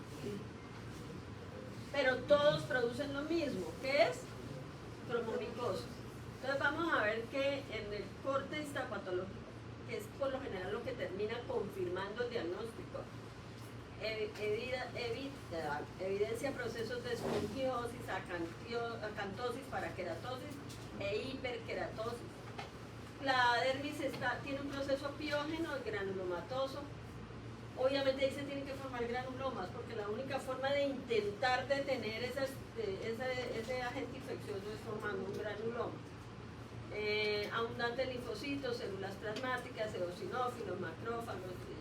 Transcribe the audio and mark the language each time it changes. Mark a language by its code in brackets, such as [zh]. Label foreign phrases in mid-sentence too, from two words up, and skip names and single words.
[es] Pero todos producen lo mismo, que es cromomicosis. Entonces vamos a ver que en el corte histopatológico, que es por lo general lo que termina confirmando el diagnóstico, evidencia procesos de esfungiosis, acantosis, paraqueratosis e hiperqueratosis. La dermis tiene un proceso piógeno y granulomatoso. Obviamente ahí se tienen que formar granulomas, porque la única forma de intentar detener ese agente infeccioso es formando un granuloma. Abundante linfocitos, células plasmáticas, eosinófilos, macrófagos.